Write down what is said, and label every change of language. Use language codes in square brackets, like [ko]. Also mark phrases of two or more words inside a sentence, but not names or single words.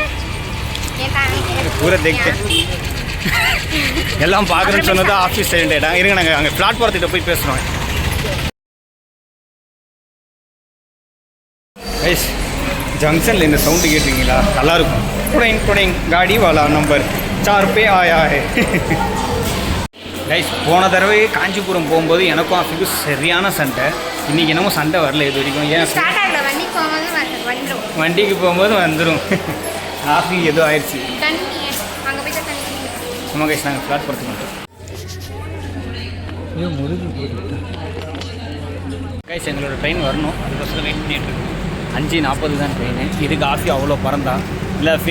[ta] பூரா தெக்கு எல்லாம் பார்க்குறேன்னு சொன்னது ஆஃபீஸ் சைலண்டாக இருங்க நாங்கள் அங்கே பிளாட்ஃபாரத்திட்ட போய் பேசுகிறோம் கைஸ் ஜங்ஷனில் இந்த சவுண்டு கேட்டிருக்கீங்களா நல்லாயிருக்கும் [hi] कुडैंग गाड़ी वाला नंबर 4 पे आया है [ta] கைஸ் போன தடவை காஞ்சிபுரம் போகும்போது எனக்கும் ஆஃபிக்கும் சரியான சண்டை இன்றைக்கி என்னமோ சண்டை வரல இது வரைக்கும் ஏன் வண்டிக்கு போகும்போது வந்துடும் ஆஃபி ஏதோ ஆயிடுச்சு ஆமாம் கைஸ் நாங்கள் பிளாட்ஃபாரத்துக்கு வந்துட்டோம் கைஸ் எங்களோட ட்ரெயின் வரணும் அதுக்கோசரம் வெயிட் பண்ணிட்டு இருக்கோம் 5:40 தான் ட்ரெயின் இதுக்கு ஆஃபி அவ்வளோ பறந்தா இல்லை ஃபே